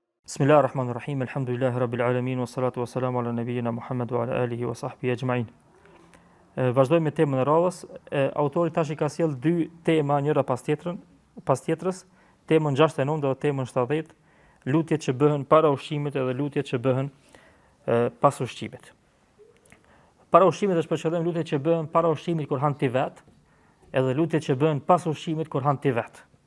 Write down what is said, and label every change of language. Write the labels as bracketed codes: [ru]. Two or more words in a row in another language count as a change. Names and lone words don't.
[ar] بسم الله الرحمن الرحيم. الحمد لله رب العالمين والصلاة والسلام على نبينا محمد وعلى آله وصحبه أجمعين. [sq] Vazhdojmë me temën e radhës. Autori tash I ka sjell dy tema njëra pas tjetrës, temën 69 dhe temën 70, lutjet që bëhen para ushqimit edhe lutjet që bëhen pas ushqimit. Para ushqimit është për qëllim lutjet që bëhen para ushqimit kur han ti vet, edhe lutjet që bëhen pas ushqimit kur han ti vet.